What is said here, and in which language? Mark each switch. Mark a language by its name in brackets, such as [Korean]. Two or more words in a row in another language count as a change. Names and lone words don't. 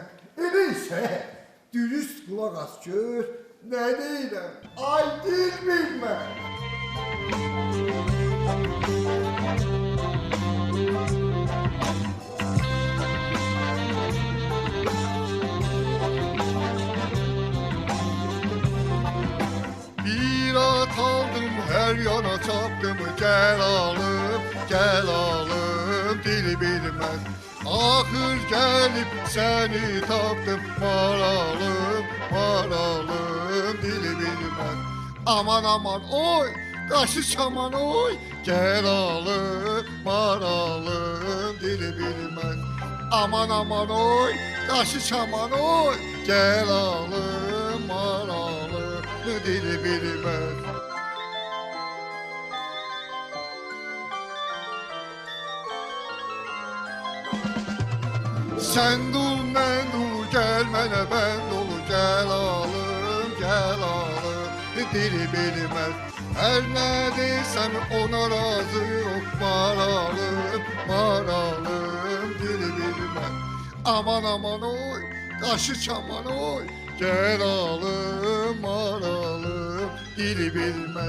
[Azerbaijani] Elə isə, dürüst qulaq as gör, nə deyirəm, ay dil bilmə. [Turkish] Bir at aldım, her yana çapdım, gel alım, dili bilmez. Ahır gelip seni tapdım, maralım, dili bilmez. Aman aman oy, kaşı çaman oy, gel alım, maralım, dili bilmez. Aman aman oy, kaşı çaman oy, gel alım, maralım, dili bilmez. [Azerbaijani] Sen dur, ben dur, gel mənə bənd ol, gəl alım, dili bilməz. Hər nə desəm ona razı ol, maralım, dili bilməz. Aman aman oy, qaşı çaman oy, gəl alım, maralım, dili bilməz.